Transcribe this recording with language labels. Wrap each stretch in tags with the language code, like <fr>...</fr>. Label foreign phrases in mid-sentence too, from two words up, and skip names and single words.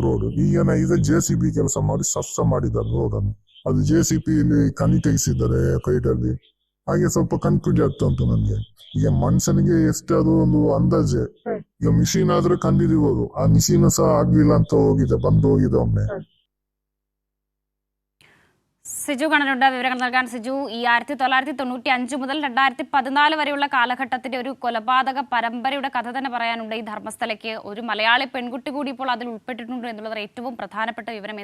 <kn>ರೋಡು ಈಗ JCB ಕೆಲಸ ಮಾಡಿ ಸಸ್ತ ಮಾಡಿದ್ದಾರೆ ರೋಡನ್ನು. ಅದು JCB ಇಲ್ಲಿ ಕಣಿ ತೆಗಿಸಿದ್ದಾರೆ ಕೈಟಲ್ಲಿ. ಹಾಗೆ ಸ್ವಲ್ಪ ಕನ್ಫ್ಯೂಸ್ ಆಗ್ತಾ ಉಂಟು ನನಗೆ. ಈಗ ಮನುಷ್ಯನಿಗೆ ಎಷ್ಟು ಅದು ಒಂದು ಅಂದಾಜೆ. ಈಗ ಮಿಷಿನ್ ಆದ್ರೆ ಕಂಡಿಡಿಬೋದು. ಆ ಮಿಷಿನ್ ಸಹ ಆಗ್ಲಿಲ್ಲ ಅಂತ ಬಂದು ಹೋಗಿದೆ ಒಮ್ಮೆ.</kn> <ml>സിജു കണ്ണനുണ്ട് വിവരങ്ങൾ നൽകാൻ. സിജു, ഈ 1995 മുതൽ 2014 വരെയുള്ള കാലഘട്ടത്തിന്റെ ഒരു കൊലപാതക പരമ്പരയുടെ കഥ തന്നെ പറയാനുണ്ട് ഈ ധർമ്മസ്ഥലയ്ക്ക്. ഒരു മലയാളി പെൺകുട്ടി കൂടി ഇപ്പോൾ അതിൽ ഉൾപ്പെട്ടിട്ടുണ്ട് എന്നുള്ളത് ഏറ്റവും പ്രധാനപ്പെട്ട വിവരം.</ml>